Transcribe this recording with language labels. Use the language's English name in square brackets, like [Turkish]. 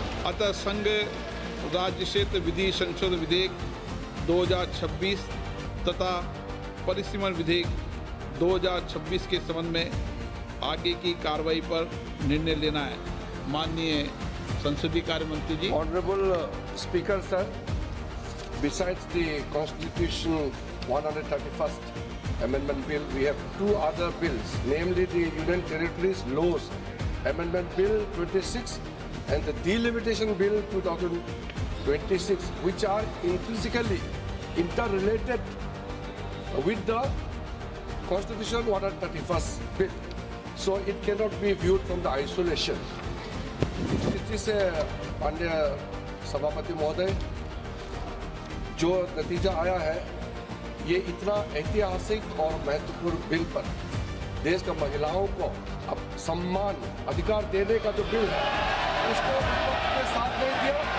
[Hindi] अतः संघ राज्य क्षेत्र विधि संशोधन विधेयक 2026 तथा परिसीमन विधेयक 2026 के संबंध में आगे की कार्रवाई पर निर्णय लेना है। माननीय संसदीय कार्य मंत्री जी। [English] Honourable speaker sir, besides the Constitution 131st Amendment Bill, we have 2 other bills, namely the Union Territories Laws Amendment Bill 26 and the Delimitation Bill 2026, which are intrinsically interrelated with the Constitution 131st Bill. So it cannot be viewed from the isolation. [Hindi] इस दृष्टि से माननीय सभापति महोदय, जो नतीजा आया है ये इतना ऐतिहासिक और महत्वपूर्ण बिल पर देश का महिलाओं को अब सम्मान अधिकार देने का जो बिल है उसको विपक्ष ने साथ नहीं दिया।